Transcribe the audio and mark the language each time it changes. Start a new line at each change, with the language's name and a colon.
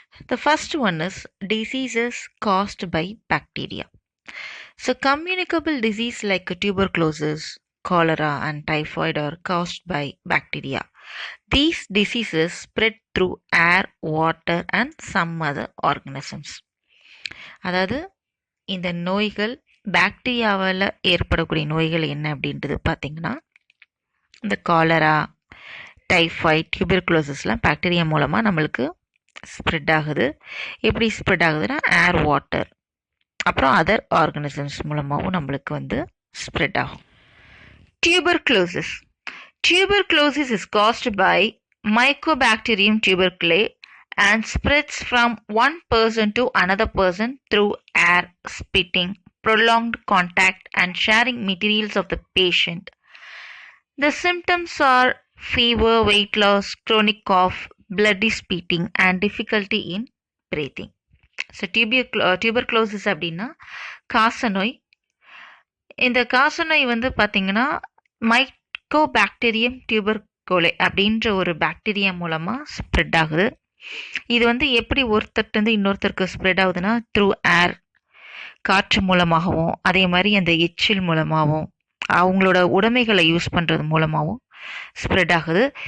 English: The first one is diseases caused by bacteria. So communicable disease like tuberculosis, cholera and typhoid are caused by bacteria. These diseases spread through air, water and some other organisms.
Tamil: அதாவது இந்த நோய்கள் பாக்டீரியாவால் ஏற்படக்கூடிய நோய்கள் என்ன அப்படின்றது பார்த்திங்கன்னா இந்த cholera, typhoid, டியூபர்குலோசிஸ்லாம் bacteria மூலமாக நம்மளுக்கு ஸ்ப்ரெட் ஆகுது. எப்படி ஸ்ப்ரெட் ஆகுதுன்னா ஏர், வாட்டர், அப்புறம் அதர் ஆர்கனிசம்ஸ் மூலமாகவும் நம்மளுக்கு வந்து ஸ்ப்ரெட் ஆகும்.
English: Tuberculosis. Tuberculosis is caused by Mycobacterium tuberculosis and spreads from one person to another person through air, spitting, prolonged contact and sharing materials of the patient. The symptoms are fever, weight loss, chronic cough, bloody spitting and difficulty in breathing.
Tamil: So tuberculosis அப்படின்னா காசநோய். இந்த காசநோய் வந்து பார்த்திங்கன்னா Mycobacterium டியூபர்குலே அப்படின்ற ஒரு bacteria மூலமாக spread ஆகுது. இது வந்து எப்படி ஒருத்தர்கிட்ட இன்னொருத்தருக்கு ஸ்ப்ரெட் ஆகுதுன்னா த்ரூ ஏர், காற்று மூலமாகவும், அதே மாதிரி அந்த எச்சில் மூலமாகவும், அவங்களோட உடைமைகளை யூஸ் பண்ணுறது மூலமாகவும், ஸ்ப்ரெட் ஆகுது.